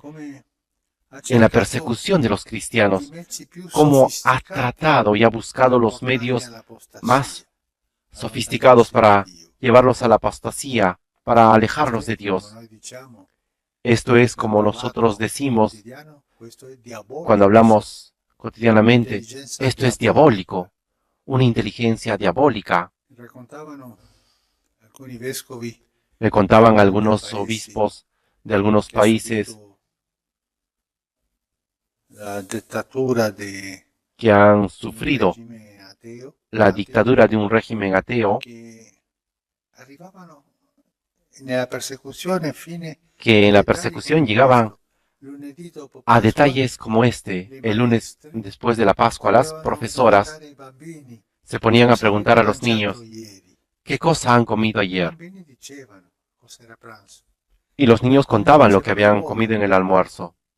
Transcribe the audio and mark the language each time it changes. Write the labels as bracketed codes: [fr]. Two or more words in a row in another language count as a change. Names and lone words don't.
[it] come ha [es] en la [it] cercato [es] persecución de los [it] i [es] cristianos. [it] mezzi più [es] Cómo ha [it] sofisticati [es] tratado y ha buscado [it] per [es] los [it] portarli [es] medios [it] all'apostasia, [es] más sofisticados para llevarlos a la apostasía, para alejarlos de Dios. [it] Noi diciamo, [es] Esto es como nosotros decimos [it] quotidiano, questo è diabolico, [es] cuando hablamos cotidianamente: [it] intelligenza [es] esto es diabólico, una inteligencia diabólica. [it] Raccontavano alcuni vescovi [es] Me contaban algunos obispos de algunos [it] che ha [es] países [it] subito la dittatura di [es] que han [it] un [es] sufrido [it] regime ateo, [es] la dictadura de un régimen ateo, [it] che arrivavano [es] que en la persecución llegaban a detalles como este. El lunes después de la Pascua, las profesoras se ponían a preguntar a los niños, ¿qué cosa han comido ayer? Y los niños contaban lo que habían comido en el almuerzo.